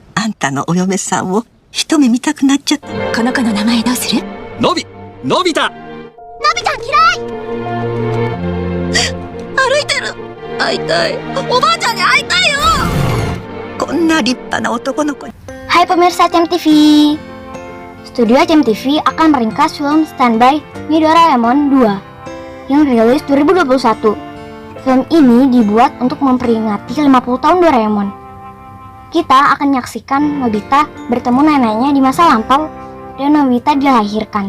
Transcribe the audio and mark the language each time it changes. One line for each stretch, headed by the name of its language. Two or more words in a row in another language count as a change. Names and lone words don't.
Japanese: んたのお嫁さんを一目見たくなっちゃった。この子の名前どうする？のび太。のびちゃん嫌い。歩いてる。会いたい。おばあちゃんに会いたいよ。こんな立派な男の子に。
Indonesian: Hai pemirsa CM TV. Studio CM TV akan meringkas film Standby Mi Doraemon 2 yang rilis 2021. Film ini dibuat untuk memperingati 50 tahun Doraemon. Kita akan menyaksikan Nobita bertemu neneknya di masa lampau dan Nobita dilahirkan.